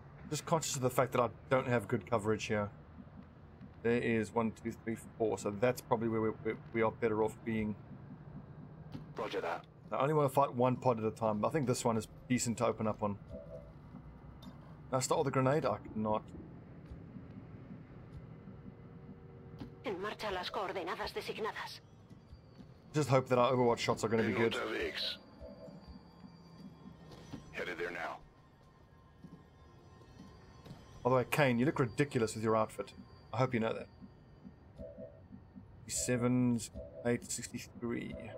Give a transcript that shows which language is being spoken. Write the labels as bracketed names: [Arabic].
[English] Just conscious of the fact that I don't have good coverage here. There is 1, 2, 3, 4. So that's probably where we are better off being. Roger that. I only want to fight one pod at a time. I think this one is decent to open up on. Can I start with a grenade? I cannot. [Spanish] En marcha las coordenadas designadas. [English] Just hope that our Overwatch shots are going to be good. Headed there now. By the way, Kane, you look ridiculous with your outfit. I hope you know that. 7, 8, 63.